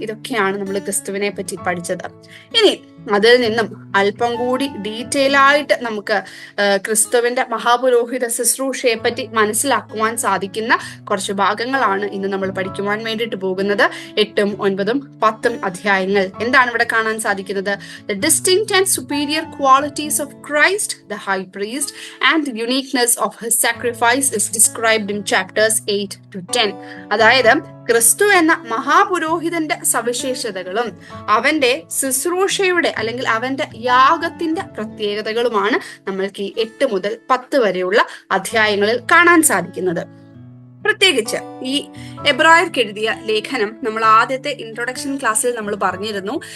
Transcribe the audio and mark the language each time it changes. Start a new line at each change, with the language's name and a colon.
Malayalam: ഇതൊക്കെയാണ് നമ്മൾ ക്രിസ്തുവിനെ പറ്റി പഠിച്ചത്. ഇനി അതിൽ നിന്നും അല്പം കൂടി ഡീറ്റെയിൽ ആയിട്ട് നമുക്ക് ക്രിസ്തുവിന്റെ മഹാപുരോഹിത ശുശ്രൂഷയെ പറ്റി മനസ്സിലാക്കുവാൻ സാധിക്കുന്ന കുറച്ച് ഭാഗങ്ങളാണ് ഇന്ന് നമ്മൾ പഠിക്കുവാൻ വേണ്ടിയിട്ട് പോകുന്നത്. 8, 9, 10 അധ്യായങ്ങൾ. എന്താണ് ഇവിടെ കാണാൻ സാധിക്കുന്നത്?
English: The distinct and superior qualities of Christ the high priest and the uniqueness of his sacrifice is described in chapters 8 to 10.
Malayalam: അതായത് ക്രിസ്തു എന്ന മഹാപുരോഹിതന്റെ സവിശേഷതകളും അവന്റെ ശുശ്രൂഷയുടെ അല്ലെങ്കിൽ അവന്റെ യാഗത്തിന്റെ പ്രത്യേകതകളുമാണ് നമ്മൾക്ക് ഈ 8 മുതൽ 10 വരെയുള്ള അധ്യായങ്ങളിൽ കാണാൻ സാധിക്കുന്നത്. പ്രത്യേകിച്ച് ഈ എബ്രായർക്ക് എഴുതിയ ലേഖനം നമ്മൾ ആദ്യത്തെ ഇൻട്രൊഡക്ഷൻ ക്ലാസ്സിൽ നമ്മൾ പറഞ്ഞിരുന്നു.